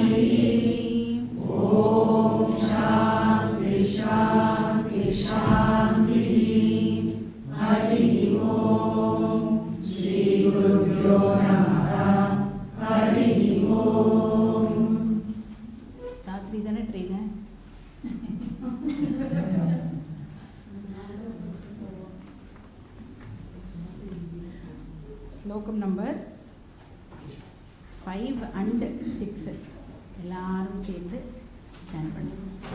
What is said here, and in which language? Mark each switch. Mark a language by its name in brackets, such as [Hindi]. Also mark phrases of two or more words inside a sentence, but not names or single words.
[Sanskrit] ॐ शान्ति शान्ति शान्तिः। हरि ओम श्री गुरुभ्यो नमः। हरि ओम। [Tamil] रात्रि தானே ட்ரெயின் ஸ்லோகம் நம்பர் 5 and 6 எல்லாரும் சேர்ந்து ஜாயின் பண்ணுங்க.